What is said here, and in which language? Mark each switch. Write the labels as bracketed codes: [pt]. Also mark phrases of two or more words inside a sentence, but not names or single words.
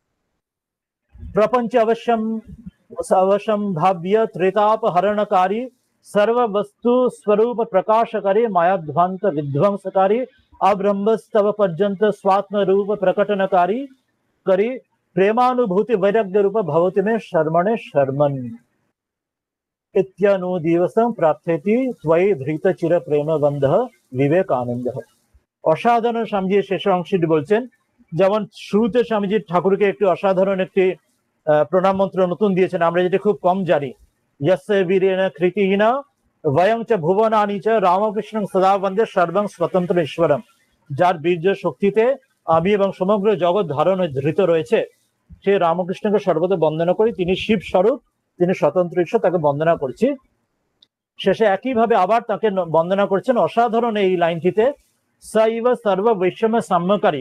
[sa] প্রপঞ্চ অবশ্যম ভাব্য ত্রেতাপ হরণকারী सर्व वस्तु स्वरूप प्रकाशकारी मायाध्वांत विध्वंसकारी अब्रह्मस्तव पर्यंत स्वात्म रूप प्रकटनकारी करी प्रेमानुभूति वैराग्य रूप भवति में शर्मणे शर्मन् इत्यनु दिवसं प्रार्थयति त्वयि धृत चिर प्रेम बंधः विवेकानंद। [bn] অসাধারণ স্বামীজি শেষ অংশটি বলছেন, যেমন শুরুতে স্বামীজি ঠাকুরকে একটি অসাধারণ একটি প্রণাম মন্ত্র নতুন দিয়েছেন, আমরা যেটা খুব কম জানি। [sa] यस्य वीरेण कृतिहीन वयं च भुवनानि च रामकृष्णं सदा वन्दे सर्वं स्वतंत्र ईश्वरम। [bn] যার বীর্য শক্তিতে আমি এবং সমগ্র জগৎ ধারণ ধৃত রয়েছে, সে রামকৃষ্ণকে সর্বদা বন্দনা করি। তিনি শিব স্বরূপ, তিনি স্বতন্ত্র ঈশ্বর, তাকে বন্দনা করছি। শেষে একইভাবে আবার তাকে বন্দনা করছেন অসাধারণ এই লাইনটিতে, [sa] সাইব সর্ব বৈষম্য সাম্যকারী।